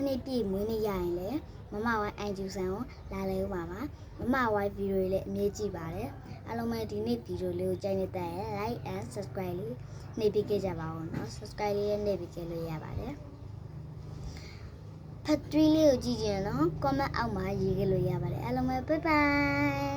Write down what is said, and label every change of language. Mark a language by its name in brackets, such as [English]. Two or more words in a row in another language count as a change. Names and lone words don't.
[Burmese] နှစ်ပြည့်မွေးနေ့ရရင်လည်းမမဝိုင်းအန်ဂျူဆန်ကိုလာလဲဦးပါပါမမဝိုင်းဗီဒီယိုလေးလည်းအမြဲကြည့်ပါတယ်အားလုံးပဲဒီနေ့ဗီဒီယိုလေးကိုကြိုက်နေတဲ့ [English] like and subscribe [Burmese] လေးနှိပ်ပေးခဲ့ကြပါဦးเนาะ subscribe လေးနဲ့နှိပ်ပေးခဲ့လို့ရပါတယ်ဖတ်tweet လေးကိုကြည့်ကြည့်နော် comment အောက်မှာရေးခဲ့လို့ရပါတယ်အားလုံးပဲ [English] bye bye